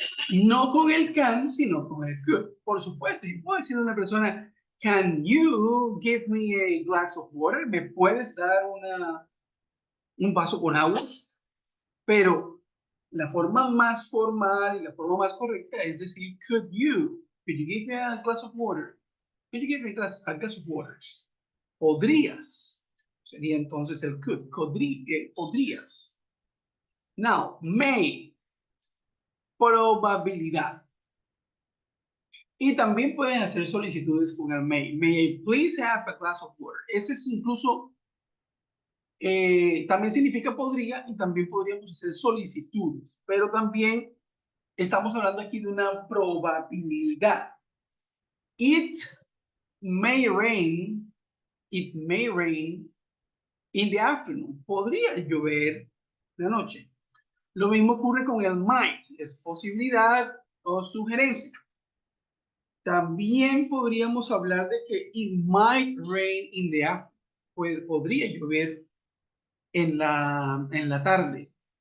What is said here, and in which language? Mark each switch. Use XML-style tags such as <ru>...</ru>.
<es>No con el can, sino con el could. Por supuesto, yo puedo decirle a una persona,</es> <en>can you give me a glass of water?</en> <es>¿Me puedes dar un vaso con agua? Pero la forma más formal y la forma más correcta es decir,</es> <en>could you give me a glass of water? Could you give me a glass of water?</en> <es>Podrías. Sería entonces el could. Podrías. Now, may. Probabilidad. Y también pueden hacer solicitudes con el may.</es> <en>May I please have a glass of water?</en> <es>Ese es incluso, también significa podría y también podríamos hacer solicitudes, pero también estamos hablando aquí de una probabilidad.</es> <en>It may rain, it may rain in the afternoon.</en> <es>Podría llover de noche. Lo mismo ocurre con el might, es posibilidad o sugerencia. También podríamos hablar de que</es> <en>it might rain in the afternoon.</en> <es>Podría llover en la tarde.</es>